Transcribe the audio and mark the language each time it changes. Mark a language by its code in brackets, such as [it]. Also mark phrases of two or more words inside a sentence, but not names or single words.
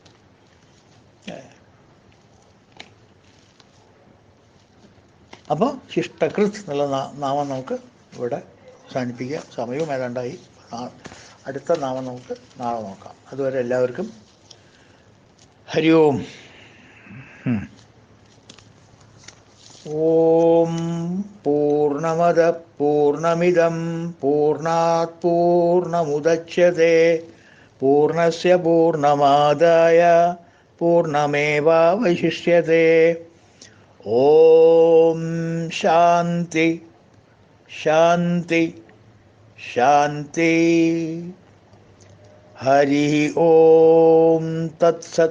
[ml] അപ്പോൾ ശിഷ്ടകൃത് എന്നുള്ള നാമം നമുക്ക് ഇവിടെ അവസാനിപ്പിക്കാം. സമയവും ഏതാണ്ടായി. അടുത്ത നാമം നമുക്ക് നാളെ നോക്കാം. അതുവരെ എല്ലാവർക്കും ഹരി ഓം. [sa] ഓം പൂർണ്ണമദ പൂർണ്ണമിദം പൂർണ്ണാത് പൂർണ്ണമുദച്യത്തെ പൂർണ്ണസ്യ പൂർണ്ണമാദായ പൂർണ്ണമേവാവശിഷ്യത്തെ. ഓം ശാന്തി ശാന്തി ശാന്തി. ഹരി ഓം തത്സത്.